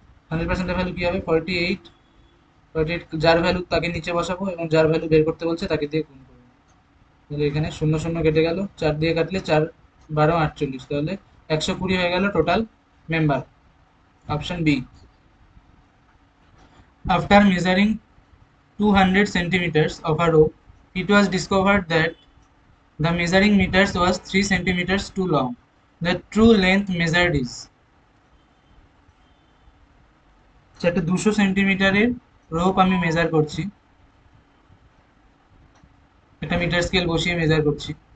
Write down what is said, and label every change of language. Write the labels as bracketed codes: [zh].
[bn] 100%-এর value কি হবে, 48। 48 যার ভ্যালু তাকে নিচে বসাবো এবং যার ভ্যালু বের করতে বলছে তাকে দিয়ে গুণ করবো। তাহলে এখানে শূন্য শূন্য কেটে গেল, 4 দিয়ে কাটলে 4 12 48, তাহলে 120 হয়ে গেল total member. Option B. [en] After measuring 200 centimeters of a rope, it was discovered that the measuring meters was 3 centimeters too long. The true length measured is, [bn] একটা 200 সেন্টিমিটারের রোপ আমি মেজার করছি, একটা মিটার স্কেল বসিয়ে মেজার করছি।